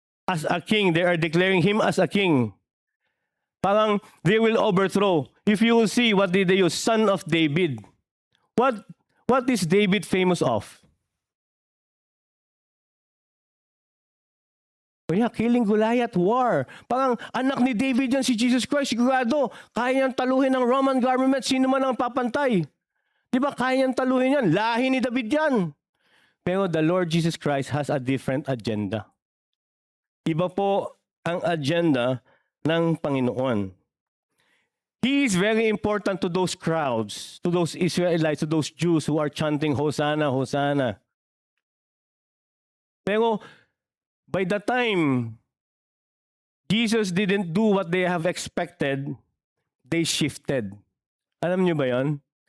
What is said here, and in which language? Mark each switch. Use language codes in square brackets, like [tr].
[en] As a king, they are declaring him as a king. Parang they will overthrow. If you will see what did they use, son of David. What is David famous of? Oh yeah, killing Goliath, war. [tl] Parang anak ni David yan si Jesus Christ, sigurado. Kaya niyang taluhin ng Roman government, sino man ang papantay. Di ba, kaya niyang taluhin yan. Lahi ni David yan. [en] Pero the Lord Jesus Christ has a different agenda. [tl] Iba po ang agenda ng Panginoon. [en] He is very important to those crowds, to those Israelites, to those Jews who are chanting, Hosanna, Hosanna. Pero by the time Jesus didn't do what they have expected, they shifted. [tl] Alam niyo ba yan?